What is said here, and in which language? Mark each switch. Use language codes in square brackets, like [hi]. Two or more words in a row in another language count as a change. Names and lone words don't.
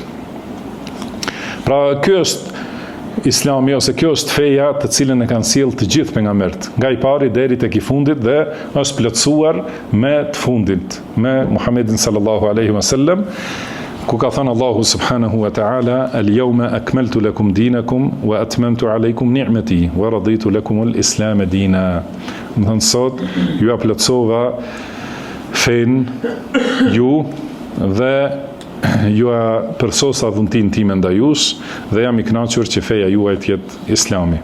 [sq] Pra ky është Islami ose kjo është feja të cilën e kanë sjellë të gjithë pejgamberët, nga i pari deri tek i fundit dhe është plotësuar me të fundit, me Muhammedin [ar] صلى الله عليه وسلم, [sq] ku ka thënë Allahu [ar] سبحانه وتعالى اليوم أكملت لكم دينكم وأتممت عليكم نعمتي ورضيت لكم الإسلام دينا. [sq] Do të thonë sot ju plotësova fen ju dhe ju përsosa dhuntin time ndaj jush dhe jam i kënaqur që feja juaj të jetë Islami.